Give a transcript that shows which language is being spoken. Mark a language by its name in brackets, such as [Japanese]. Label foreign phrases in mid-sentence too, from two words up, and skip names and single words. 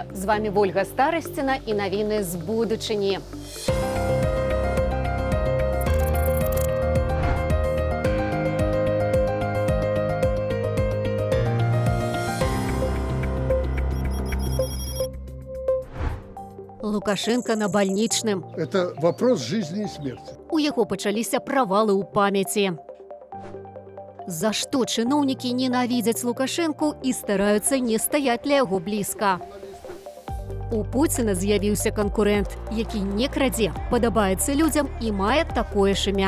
[Belarusian] З вами Вольга Старасціна і навіны з будучыні. Лукашенко на бальнічным. [Russian] Это вопрос жизни и смерти. [Belarusian] У яго пачаліся правалы ў памяці. За што чыноўнікі ненавідзяць Лукашэнку і стараюцца не стаяць ля яго блізка. У Пуціна з'явіўся канкурэнт, які не крадзе, падабаецца людзям і мае такое ж імя.